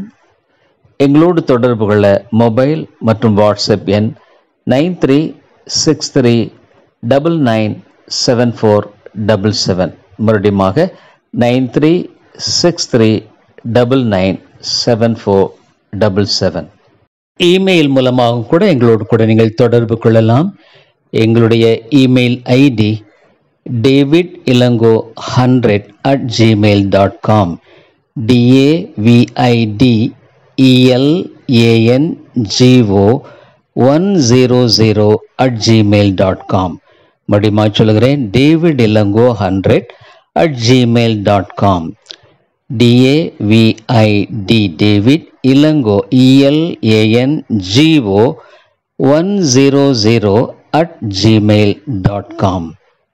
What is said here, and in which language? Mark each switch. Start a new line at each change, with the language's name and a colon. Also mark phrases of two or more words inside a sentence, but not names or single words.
Tamil: எங்களோடு தொடர்பு கொள்ள மொபைல் மற்றும் வாட்ஸ்அப் எண் 9363997477. மறுபடியுமாக 9363997477. இமெயில் மூலமாக கூட எங்களோடு கூட நீங்கள் தொடர்பு கொள்ளலாம். எங்களுடைய இமெயில் ஐடி davidilango100@gmail.com. davidilango100@gmail.com. மறுபடியும் சொல்கிறேன், davidilango100@gmail.com. david ilango elango100@gmail.com.